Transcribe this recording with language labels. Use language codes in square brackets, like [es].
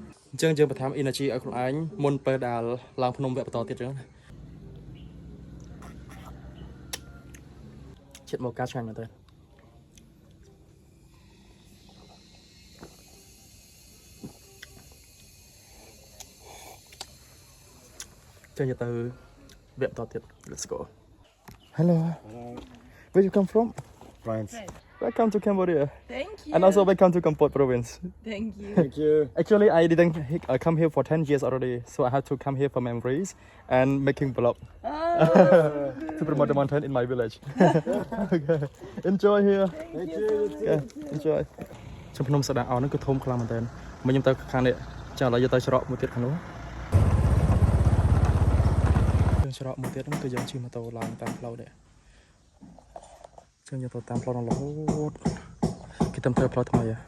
[km] អញ្ចឹងយើងបន្ថែម energy ឲ្យខ្លួនឯងមុនពេលដែលឡើងភ្នំវគ្គបន្តទៀតអញ្ចឹងណាជាតិ Mocha ឆ្ងាញ់មែនតើចឹងទៅវគ្គបន្តទៀត [en] let's go hello where you come from France. welcome to Cambodia Thank you. and also welcome to Kampot province Thank you. Thank you. actually I didn't come here for 10 years already so I had to come here for memories and making vlog to promote the mountain in my village okay enjoy here Thank you. okay enjoy [km] ចំភ្នំសដាអោហ្នឹងគឺធំខ្លាំងមែនតើមកខ្ញុំទៅខាងនេះចាំឥឡូវយកទៅច្រកមួយទៀតខាងនោះយើងច្រកមួយទៀតហ្នឹងគឺយើងជិះម៉ូតូឡើងតាមផ្លូវនេះចឹងយើងទៅតាមផ្លូវហ្នឹងរហូតគេតាមធ្វើផ្លូវថ្មី